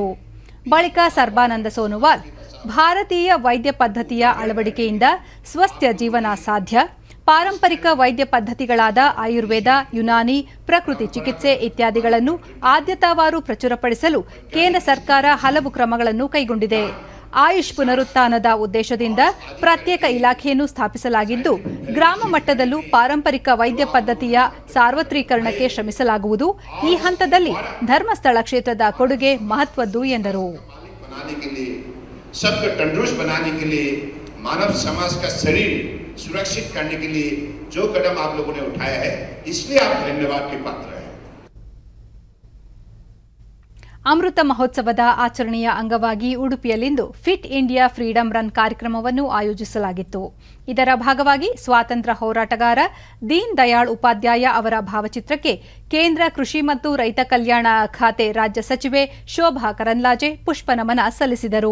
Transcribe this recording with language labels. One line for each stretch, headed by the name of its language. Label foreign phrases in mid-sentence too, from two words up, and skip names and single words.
Kannada: ಬಳಿಕ ಸರ್ಬಾನಂದ ಸೋನೋವಾಲ್, ಭಾರತೀಯ ವೈದ್ಯ ಪದ್ಧತಿಯ ಅಳವಡಿಕೆಯಿಂದ ಸ್ವಸ್ಥ ಜೀವನ ಸಾಧ್ಯ, ಪಾರಂಪರಿಕ ವೈದ್ಯ ಪದ್ಧತಿಗಳಾದ ಆಯುರ್ವೇದ, ಯುನಾನಿ, ಪ್ರಕೃತಿ ಚಿಕಿತ್ಸೆ ಇತ್ಯಾದಿಗಳನ್ನು ಆದ್ಯತಾವಾರು ಪ್ರಚುರಪಡಿಸಲು ಕೇಂದ್ರ ಸರ್ಕಾರ ಹಲವು ಕ್ರಮಗಳನ್ನು ಕೈಗೊಂಡಿದೆ. ಆಯುಷ್ ಪುನರುತ್ಥಾನದ ಉದ್ದೇಶದಿಂದ ಪ್ರತ್ಯೇಕ ಇಲಾಖೆಯನ್ನು ಸ್ಥಾಪಿಸಲಾಗಿದ್ದು, ಗ್ರಾಮ ಮಟ್ಟದಲ್ಲೂ ಪಾರಂಪರಿಕ ವೈದ್ಯ ಪದ್ಧತಿಯ ಸಾರ್ವತ್ರೀಕರಣಕ್ಕೆ ಶ್ರಮಿಸಲಾಗುವುದು. ಈ ಹಂತದಲ್ಲಿ ಧರ್ಮಸ್ಥಳ ಕ್ಷೇತ್ರದ ಕೊಡುಗೆ ಮಹತ್ವದ್ದು ಎಂದರು.
Hindi: मानव समाज का शरीर सुरक्षित करने के लिए जो कदम आप लोगों ने उठाया है, इसलिए आप धन्यवाद के पात्र हैं.
Kannada: ಅಮೃತ ಮಹೋತ್ಸವದ ಆಚರಣೆಯ ಅಂಗವಾಗಿ ಉಡುಪಿಯಲ್ಲಿಂದು ಫಿಟ್ ಇಂಡಿಯಾ ಫ್ರೀಡಂ ರನ್ ಕಾರ್ಯಕ್ರಮವನ್ನು ಆಯೋಜಿಸಲಾಗಿತ್ತು. ಇದರ ಭಾಗವಾಗಿ ಸ್ವಾತಂತ್ರ್ಯ ಹೋರಾಟಗಾರ ದೀನ್ ದಯಾಳ್ ಉಪಾಧ್ಯಾಯ ಅವರ ಭಾವಚಿತ್ರಕ್ಕೆ ಕೇಂದ್ರ ಕೃಷಿ ಮತ್ತು ರೈತ ಕಲ್ಯಾಣ ಖಾತೆ ರಾಜ್ಯ ಸಚಿವೆ ಶೋಭಾ ಕರಂದ್ಲಾಜೆ ಪುಷ್ಪನಮನ ಸಲ್ಲಿಸಿದರು.